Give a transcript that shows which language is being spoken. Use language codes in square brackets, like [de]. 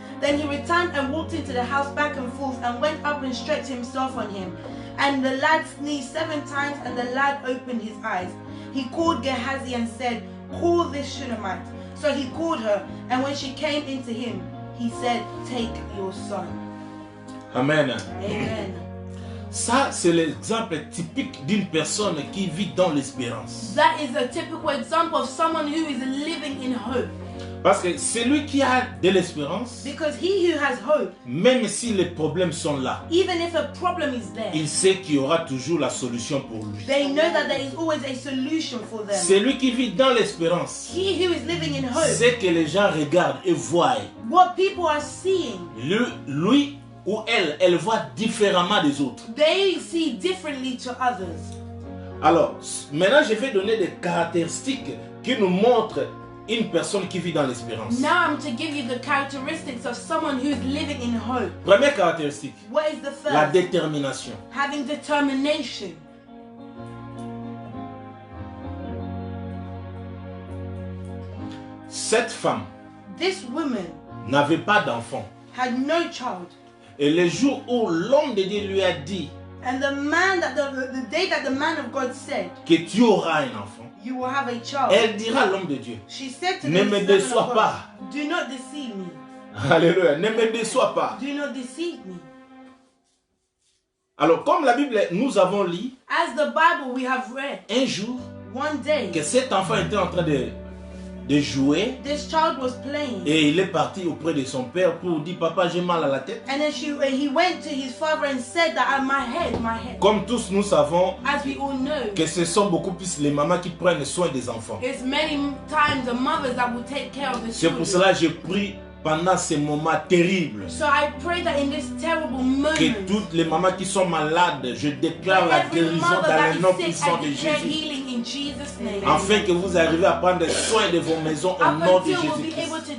[en] Then he returned and walked into the house back and forth and went up and stretched himself on him. And the lad sneezed 7 times and the lad opened his eyes. He called Gehazi and said, call this Shunammite. So he called her, and when she came into him, he said, take your son. Amen. Amen. [fr] Ça, c'est l'exemple typique d'une personne qui vit dans l'espérance. [en] That is a typical example of someone who is living in hope. [fr] Parce que celui qui a de l'espérance, [en] because he who has hope, [fr] même si les problèmes sont là, [en] even if a problem is there, [fr] il sait qu'il y aura toujours la solution pour lui. [en] They know that there is always a solution for them. [fr] Celui qui vit dans l'espérance, [en] he who is living in hope, [fr] sait que les gens regardent et voient. [en] What people are seeing, [fr] lui ou elle voit différemment des autres. [en] They see differently to others. [fr] Alors, maintenant je vais donner des caractéristiques qui nous montrent une personne qui vit dans l'espérance. [en] Now I'm to give you the characteristics of someone who is living in hope. [fr] Première caractéristique. [en] What is the first? [fr] La détermination. [en] Having determination. [fr] Cette femme, [en] this woman, [fr] n'avait pas d'enfant. [en] Had no child. [fr] Et le jour où l'homme de Dieu lui a dit, [en] and the day that the man of God said, [fr] que tu auras un enfant, [en] you will have a child. [fr] Elle dira à l'homme de Dieu, [en] she said to [fr] ne me déçois pas. [en] Do not deceive me. [fr] Alléluia, ne me déçois pas. [en] Do not deceive me. [fr] Alors, comme la Bible, nous avons lu, [en] as the Bible we have read, [fr] un jour, [en] one day, [fr] que cet enfant était en train de jouer. [en] This child was playing. [fr] Et il est parti auprès de son père pour dire, papa, j'ai mal à la tête. [en] And then he went to his father and said that my head. [fr] Comme tous nous savons, [en] as we all know, [fr] que ce sont beaucoup plus les mamans qui prennent soin des enfants. [en] It's many times the mothers that will take care of the children. [fr] C'est pour cela que je prie pendant ces moments terribles. [en] So I pray that in this terrible moment, [fr] que toutes les mamans qui sont malades, je déclare la guérison dans le nom puissant de Jésus. Afin que vous arrivez à prendre soin de vos maisons au nom de Jésus-Christ.